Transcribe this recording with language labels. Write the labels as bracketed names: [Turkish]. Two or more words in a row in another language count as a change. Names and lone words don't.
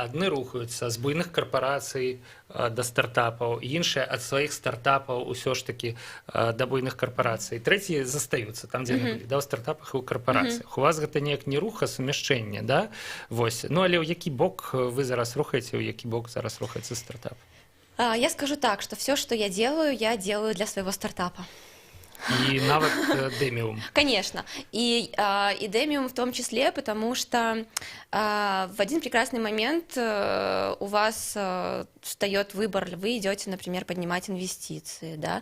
[Belarusian] Адны рухаюцца з буйных карпарацый да стартапаў, іншыя ад сваіх стартапаў ўсё ж такі да буйных карпарацый, трэція застаюцца там, дзе яны былі, да, ў стартапах і ў карпарацыях. У вас гэта неяк не рух, а сумяшчэнне, да? Вось. Ну, але ў які бок вы зараз рухаеце, ў які бок зараз рухаецца стартап? [Russian] Я скажу так, что все, что я делаю для своего стартапа. И навык Демиум. Конечно. И Демиум в том числе, потому что в один прекрасный момент у вас встает выбор, вы идете, например, поднимать инвестиции, да?